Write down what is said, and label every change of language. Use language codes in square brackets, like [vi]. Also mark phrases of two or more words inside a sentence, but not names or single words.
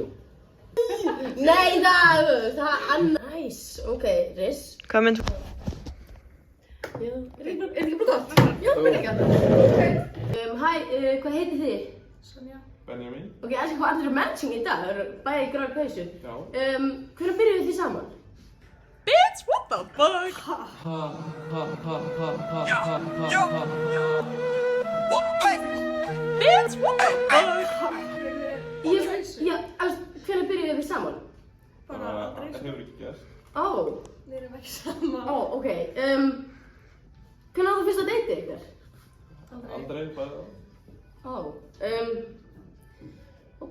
[is] Nei, það Nice, ok, Riss. Hvað mynd? Já, er ekki bara gott? Já, byrja ekki. Ok. Hæ, hvað heitið þið? Sonja. Benjamin. Ok, hvað allir eru matching í dag? Það eru bæði í gráði peysu. Já. Hvernig byrjuðu þið saman? [en] Bitch, what the fuck? Bitch, what the fuck? [is] Hvernig byrjuðu þið saman? Bara aldrei. Það hefur ekki gerst. Ó. Við erum ekki saman. Ó, ok. Hvernig á það fyrst að deyta ykkur? Aldrei, bara. Ó. Ok.